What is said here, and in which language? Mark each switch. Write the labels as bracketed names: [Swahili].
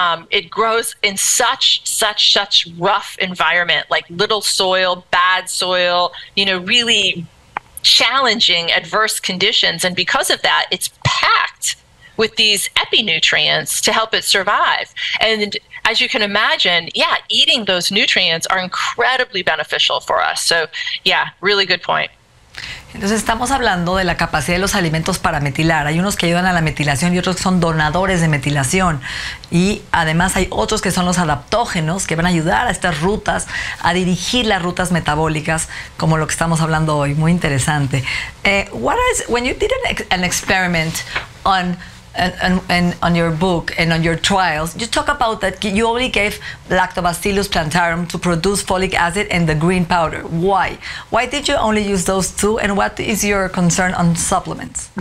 [English] It grows in such rough environment, like little soil, bad soil, really challenging, adverse conditions. And because of that, it's packed with these epinutrients to help it survive. And as you can imagine, eating those nutrients are incredibly beneficial for us. So, really good point. [Spanish] Entonces estamos hablando de la capacidad de los alimentos para metilar. Hay unos que ayudan a la metilación y otros que son donadores de metilación. Y además hay otros que son los adaptógenos, que van a ayudar a estas rutas, a dirigir las rutas metabólicas, como lo que estamos hablando hoy. Muy interesante. [English] When you did an experiment on your book and on your trials, you talk about that you only gave Lactobacillus plantarum to produce folic acid and the green powder. Why? Why did you only use those two, and what is your concern on supplements?